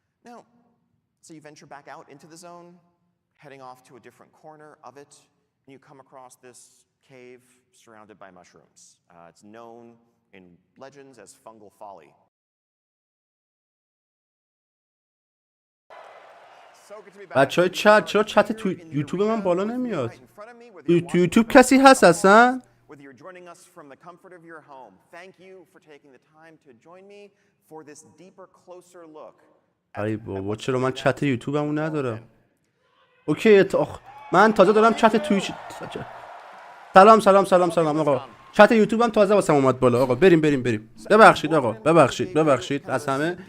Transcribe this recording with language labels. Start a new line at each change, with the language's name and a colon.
English: Now, so you venture back out into the zone, heading off to a different corner of it, and you come across this cave surrounded by mushrooms. It's known in legends as fungal folly.
Persian: بچه های چت، چرا چت تو یوتیوب من بالا نمیاد؟ تو یوتیوب کسی هست اصلا؟
English: Whether you're joining us from the comfort of your home, thank you for taking the time to join me for this deeper, closer look.
Persian: ای بابا چرا من چت یوتیوبمو ندارم؟ اوکی من تازه دارم چت تویچ. سلام آقا. چت یوتیوبم تازه واسم اومد بالا. آقا بریم. ببخشید آقا، ببخشید از همه.